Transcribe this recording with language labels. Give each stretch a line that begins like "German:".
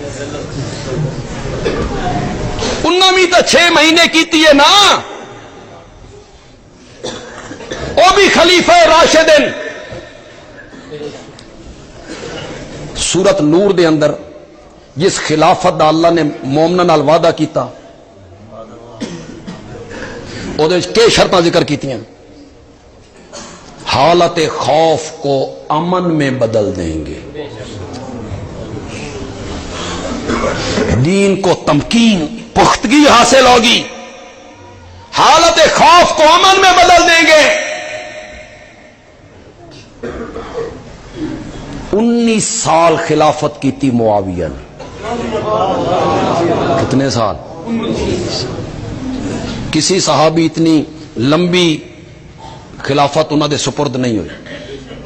Punjabi: انہاں بھی تا 6 مہینے کیتی ہے نا، او بھی خلیفہ راشد. سورت نور دے اندر جس خلافت دا اللہ نے مومناں نال وعدہ کیتا، او دے وچ کئی شرطاں ذکر کیتیاں.
Urdu: حالت خوف کو امن میں بدل دیں گے، دین کو تمکین پختگی حاصل ہوگی، حالت خوف کو امن میں بدل دیں گے. 19 سال خلافت کی تھی معاویہ نے. کتنے سال؟ کسی صحابی اتنی لمبی خلافت انہوں دے سپرد نہیں ہوئی.